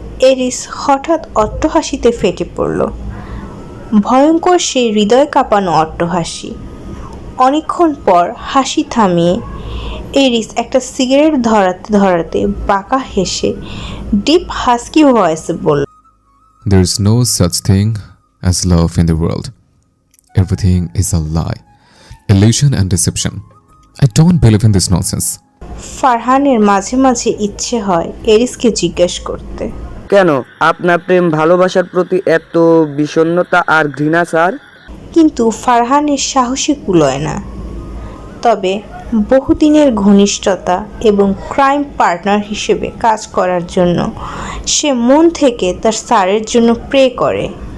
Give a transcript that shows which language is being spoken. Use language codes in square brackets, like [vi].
[bn] এরিস হঠাৎ অট্টহাসিতে ফেটে পড়ল, ভয়ঙ্কর সেই হৃদয় কাঁপানো অট্টহাসি। অনেকক্ষণ পর হাসি থামিয়ে এরিস একটা সিগারেট ধরাতে ধরাতে বাঁকা হেসে ডিপ হাস্কি ভয়েসে বলল, [en] There is no such thing as love in the world. Everything is a lie, illusion and deception. I don't believe in this nonsense. [bn] ফারহানের মাঝে মাঝে ইচ্ছে হয় এরিসকে জিজ্ঞেস করতে, কেন আপনার প্রেম ভালোবাসার প্রতি এত বিষণ্ণতা আর ঘৃণা স্যার? কিন্তু ফারহানের সাহসী কুলোয় না। তবে বহুদিনের ঘনিষ্ঠতা এবং ক্রাইম পার্টনার হিসেবে কাজ করার জন্য সে মন থেকে তার স্যারের জন্য প্রে করে।